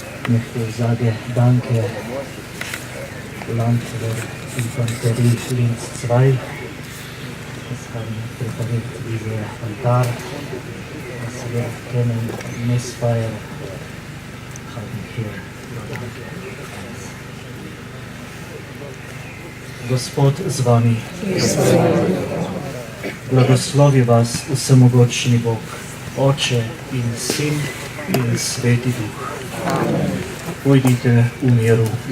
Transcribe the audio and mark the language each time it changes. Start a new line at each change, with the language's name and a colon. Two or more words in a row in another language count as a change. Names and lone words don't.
German: möchte sage danke Landwehrinfanterie Linz 2. Das haben präpariert diese Altar, was wir kennen, Messfeier, haben hier.
Slovenian: Gospod z vami. Blagoslovi vas vsemogočni Bog, Oče in Sin in Sveti Duh. Pojdite v miru.